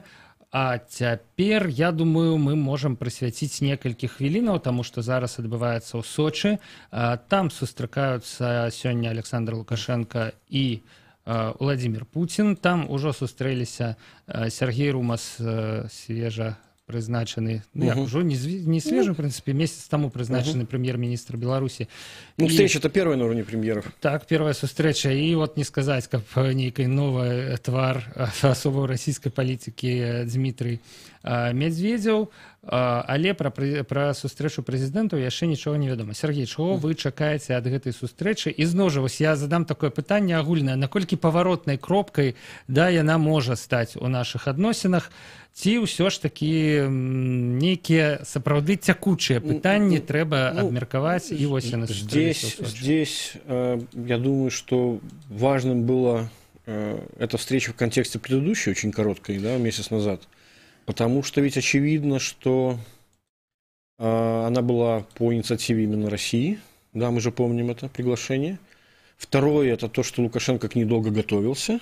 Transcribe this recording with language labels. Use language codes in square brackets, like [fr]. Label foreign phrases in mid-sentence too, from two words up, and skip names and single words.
[be] А цяпер, я думаю, мы можам прысвяціць некалькі хвілінаў, таму што зараз адбываецца ў Сочы. Там сустракаюцца сёння Александр Лукашенко і Владимир Путин. Там ужо сустрэліся Сергей Румас, свежа прызначаны, [ru] уже не свежий, в принципе, месяц тому призначенный премьер-министр Беларуси. Ну, встреча-то первая на уровне премьеров. Так, первая встреча. И вот не сказать, как некий новый твар особо российской политики Дмитрий Медведзеў, [be] але пра сустрэчу прэзідэнтаў яшчэ нічога не вядома. Сергей, чаго вы чакаеце ад гэтай сустрэчы? І зноў жа, я задам такое пытанне агульнае, наколькі паваротнай кропкай яна можа стаць у нашых адносінах, ці ўсё ж такі нейкія сапраўды цякучыя пытанні трэба абмеркаваць, і вось яны сустрэліся ў Сочи. [ru] Здесь, я думаю, что важным было эта встреча в контексте предыдущей, очень короткой, месяц назад. Потому что ведь очевидно, что она была по инициативе именно России. Да, мы же помним это приглашение. Второе, это то, что Лукашенко к ней долго готовился.